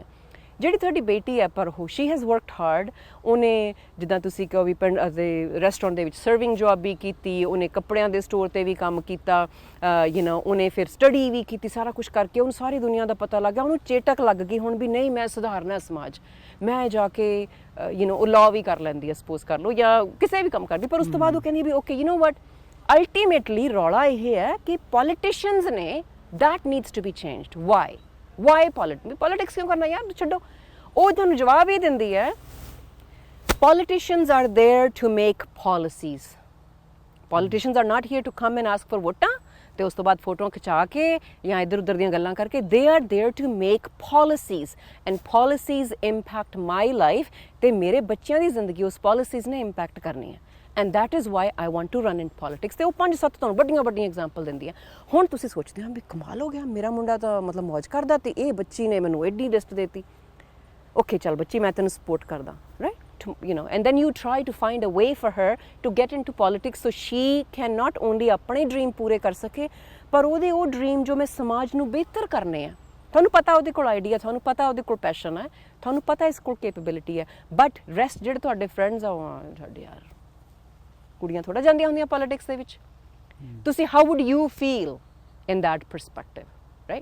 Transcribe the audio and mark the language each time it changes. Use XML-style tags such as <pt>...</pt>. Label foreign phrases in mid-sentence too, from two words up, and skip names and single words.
<pa>ਜਿਹੜੀ ਤੁਹਾਡੀ ਬੇਟੀ ਹੈ ਪਰ ਉਹ</pa> <en>she has worked hard,</en> <pa>ਉਹਨੇ ਜਿੱਦਾਂ ਤੁਸੀਂ ਕਹੋ ਵੀ ਪਿੰਡ ਦੇ ਰੈਸਟੋਰੈਂਟ ਦੇ ਵਿੱਚ</pa> <en>serving job</en> <pa>ਵੀ ਕੀਤੀ, ਉਹਨੇ ਕੱਪੜਿਆਂ ਦੇ ਸਟੋਰ 'ਤੇ ਵੀ ਕੰਮ ਕੀਤਾ, ਉਹਨੇ ਫਿਰ ਸਟੱਡੀ ਵੀ ਕੀਤੀ, ਸਾਰਾ ਕੁਝ ਕਰਕੇ ਉਹਨੂੰ ਸਾਰੀ ਦੁਨੀਆ ਦਾ ਪਤਾ ਲੱਗ ਗਿਆ, ਉਹਨੂੰ ਚੇਟਕ ਲੱਗ ਗਈ ਹੁਣ ਵੀ ਨਹੀਂ ਮੈਂ ਸੁਧਾਰਨਾ ਸਮਾਜ, ਮੈਂ ਜਾ ਕੇ ਉਹ ਲਾਅ ਵੀ ਕਰ ਲੈਂਦੀ ਹੈ ਸਪੋਜ਼ ਕਰ ਲਓ ਜਾਂ ਕਿਸੇ ਵੀ ਕੰਮ ਕਰਦੀ। ਪਰ ਉਸ ਤੋਂ ਬਾਅਦ ਉਹ ਕਹਿੰਦੀ ਵੀ</pa> <en>okay what ultimately</en> <pa>ਰੌਲਾ ਇਹ ਹੈ ਕਿ ਪੋਲੀਟੀਸ਼ੀਅਨਸ ਨੇ</pa> <en>that needs to be changed. why politics</en> <pa>ਕਿਉਂ ਕਰਨਾ ਯਾਰ, ਛੱਡੋ। ਉਹ ਤੁਹਾਨੂੰ ਜਵਾਬ ਇਹ ਦਿੰਦੀ ਹੈ</pa> <en>politicians are there to make policies. Politicians are not here to come and ask for</en> <pa>ਵੋਟਾਂ ਤੇ ਉਸ ਤੋਂ ਬਾਅਦ ਫੋਟੋਆਂ ਖਿਚਾ ਕੇ ਜਾਂ ਇੱਧਰ ਉੱਧਰ ਦੀਆਂ ਗੱਲਾਂ ਕਰਕੇ।</pa> <en>they are there to make policies and policies impact my life</en> <pa>ਤੇ ਮੇਰੇ ਬੱਚਿਆਂ ਦੀ ਜ਼ਿੰਦਗੀ ਉਸ policies ਨੇ ਇੰਪੈਕਟ ਕਰਨੀ ਹੈ।</pa> <en>and that is why I want to run in politics।</en> <pa>ਤੇ ਉਹ 5-7 ਤੁਹਾਨੂੰ ਵੱਡੀਆਂ ਐਗਜ਼ਾਮਪਲ ਦਿੰਦੀ ਆ। ਹੁਣ ਤੁਸੀਂ ਸੋਚਦੇ ਹੋ ਵੀ ਕਮਾਲ ਹੋ ਗਿਆ, ਮੇਰਾ ਮੁੰਡਾ ਤਾਂ ਮਤਲਬ ਮौज ਕਰਦਾ ਤੇ ਇਹ ਬੱਚੀ ਨੇ ਮੈਨੂੰ ਐਡੀ ਲਿਸਟ ਦੇਤੀ। ਓਕੇ ਚੱਲ ਬੱਚੀ ਮੈਂ ਤੈਨੂੰ ਸਪੋਰਟ ਕਰਦਾ, ਰਾਈਟ,</pa> <en>and then you try to find a way for her to get into politics so she can not only</en> <pa>ਆਪਣੇ ਡ੍ਰੀਮ ਪੂਰੇ ਕਰ ਸਕੇ ਪਰ ਉਹਦੇ ਉਹ ਡ੍ਰੀਮ ਜੋ ਮੈਂ ਸਮਾਜ ਨੂੰ ਬਿਹਤਰ ਕਰਨੇ ਆ। ਤੁਹਾਨੂੰ ਪਤਾ ਉਹਦੇ ਕੋਲ ਆਈਡੀਆ, ਤੁਹਾਨੂੰ ਪਤਾ ਉਹਦੇ ਕੋਲ ਪੈਸ਼ਨ ਹੈ, ਤੁਹਾਨੂੰ ਪਤਾ ਇਸ ਕੋਲ ਕੈਪੇਬਿਲਿਟੀ ਹੈ,</pa> <en>but rest</en> <pa>ਜਿਹੜੇ ਤੁਹਾਡੇ ਫਰੈਂਡਸ ਆ ਸਾਡੇ ਯਾਰ ਕੁੜੀਆਂ ਥੋੜਾ ਜਾਂਦੀਆਂ ਹੁੰਦੀਆਂ ਪੋਲਿਟਿਕਸ ਦੇ ਵਿੱਚ।</pa> <en>ਤੁਸੀਂ how would you feel in that perspective, right?</en>